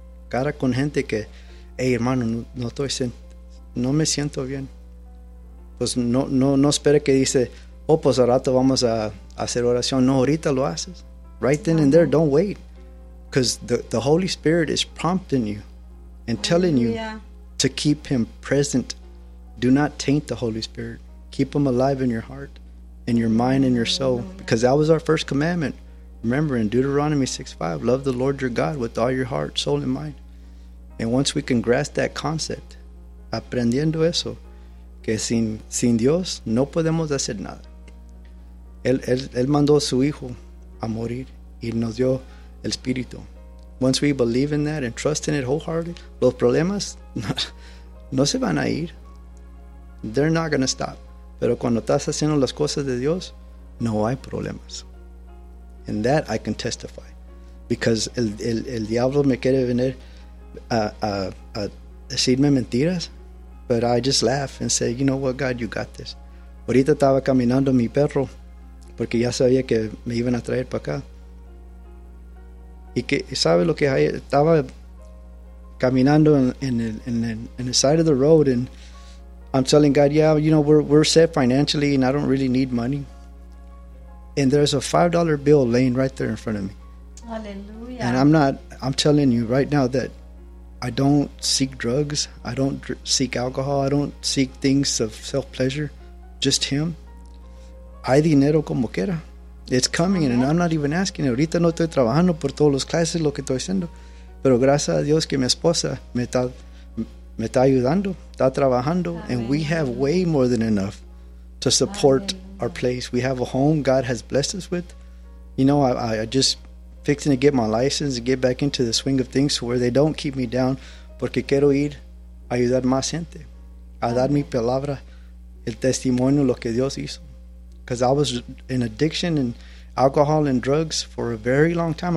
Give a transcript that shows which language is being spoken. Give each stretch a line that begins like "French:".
Spanish: Cara con gente que, hey hermano, no me siento bien. Pues no espere que dice, oh, pues al rato vamos a hacer oración. No, ahorita lo haces.
English: Right then and there, don't wait. Because the Holy Spirit is prompting you and telling you to keep him present Do not taint the Holy Spirit. Keep him alive in your heart, in your mind, in your soul. Because that was our first commandment. Remember in Deuteronomy 6:5, love the Lord your God with all your heart, soul, and mind. And once we can grasp that concept,
Spanish: aprendiendo eso, que sin Dios no podemos hacer nada. Él mandó su hijo a morir y nos dio el espíritu.
English: Once we believe in that and trust in it wholeheartedly,
Spanish: los problemas no se van a ir.
English: They're not going to stop.
Spanish: Pero cuando estás haciendo las cosas de Dios, no hay problemas.
English: And that I can testify. Because
Spanish: el diablo me quiere venir a decirme mentiras.
English: But I just laugh and say, you know what, God, you got this.
Spanish: Ahorita estaba caminando mi perro porque ya sabía que me iban a traer para acá. Y que sabe lo que hay, estaba caminando
English: in the side of the road, and I'm telling God, yeah, you know, we're set financially and I don't really need money. And there's a $5 bill laying right there in front of me. Hallelujah. And I'm telling you right now that I don't seek drugs, I don't seek alcohol, I don't seek things of self-pleasure, just him.
Spanish: Hay dinero como quiera.
English: It's coming, and I'm not even asking.
Spanish: Ahorita no estoy trabajando por todos los clases, lo que estoy haciendo. Pero gracias a Dios que mi esposa me está ayudando, está trabajando.
English: Amen. And we have way more than enough to support our place. We have a home God has blessed us with. You know, I just fixing to get my license and get back into the swing of things where they don't keep me down.
Spanish: Porque quiero ir a ayudar más gente. A dar mi palabra, el testimonio, lo que Dios hizo.
English: Because I was in addiction and alcohol and drugs for a very long time.